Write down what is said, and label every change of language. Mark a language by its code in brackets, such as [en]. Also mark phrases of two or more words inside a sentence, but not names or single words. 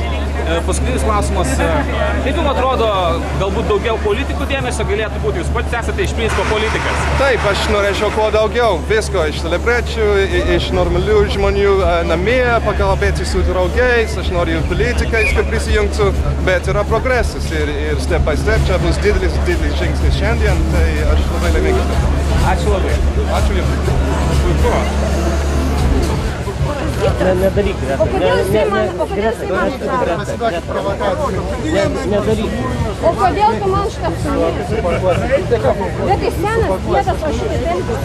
[lt] Paskutinis klausimas, kaip jums atrodo, galbūt daugiau politikų dėmesio galėtų būti, jūs pats esate iš principo politikas? Taip, aš norėčiau kuo daugiau, visko iš celebrėčių, iš normalių žmonių namie, pakalbėti su draugais, aš noriu politikais, kad prisijungtų, bet yra progresas ir [en] step by step, [lt] čia bus didelis žingsnis šiandien, tai aš labai laimingas. Ačiū labai. Ačiū Jums. Puiku. Nedaryk, Greta. O kodėl jisai man atrodo? Nedaryk. O kodėl tu man šitą apsimėsi? Bet tai senas vietas, o šitą tempį.